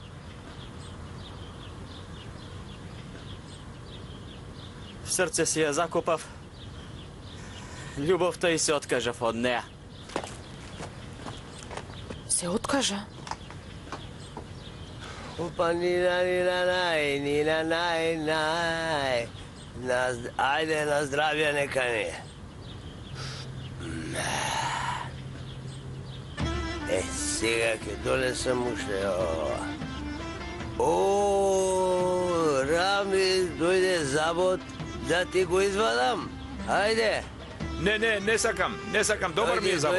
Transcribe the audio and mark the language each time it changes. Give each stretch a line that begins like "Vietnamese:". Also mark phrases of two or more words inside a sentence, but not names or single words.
Macedonian: В срце си ја закопав љубовта и се откажав од неа. Се откажа? Опа, Нина, най. Ајде, на здравје
Serbian: neka nije.
Macedonian: Сега ќе донесам уште ова. Рами, дојде забот да ти го извадам. Ајде. Не сакам, добар ми е забот.